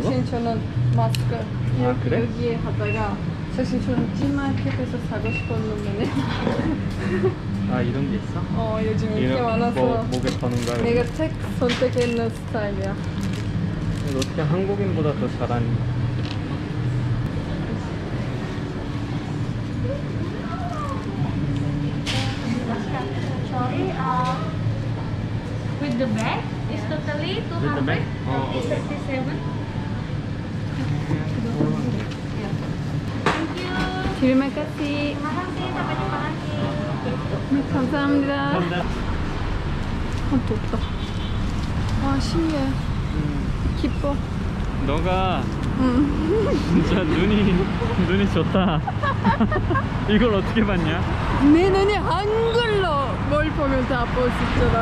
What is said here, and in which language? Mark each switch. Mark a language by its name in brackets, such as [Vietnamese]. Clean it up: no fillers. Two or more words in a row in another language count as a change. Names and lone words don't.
[Korean] 사실 저는 마스크 그래? 여기에 하다가 사실 저는 G마켓에서 사고 싶었는데 아, 이런 게 있어? 요즘 인기 많아서 목에 거는 거야? 내가 책 선택했는 스타일이야. 너 어떻게 한국인보다 더 잘하니? [English] Sorry, with the bag is totally With the bag? Oh, okay. 237. Thank you. [Indonesian] Terima kasih. Terima kasih, sampai jumpa lagi. [Korean] 네, 감사합니다. 감사합니다. 덥다. 와, 신기해. 기뻐. 너가 응. 진짜 눈이 좋다. 이걸 어떻게 봤냐? 내 눈이 한글로 뭘 보면 다 볼 수 있잖아.